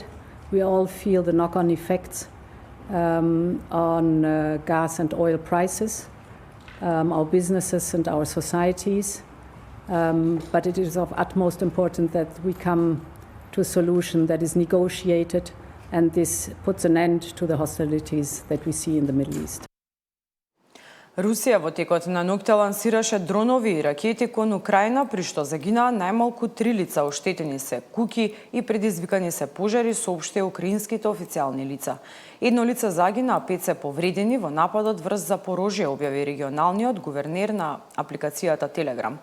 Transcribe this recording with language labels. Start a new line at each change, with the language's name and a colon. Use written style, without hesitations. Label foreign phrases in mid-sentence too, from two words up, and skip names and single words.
English: We all feel the knock-on effects on gas and oil prices, our businesses and our societies. But it is of utmost importance that we come to a solution that is negotiated and this puts an end to the hostilities that we see in the Middle East.
Macedonian: Русија во текот на ноќта лансираше дронови и ракети кон Украина, при што загинаа најмалку 3 лица, оштетени се куќи и предизвикани се пожари, соопшти украинските официјални лица. Едно лице загина, а 5 се повредени во нападот врз Запорожје, објави регионалниот гувернер на апликацијата Телеграм.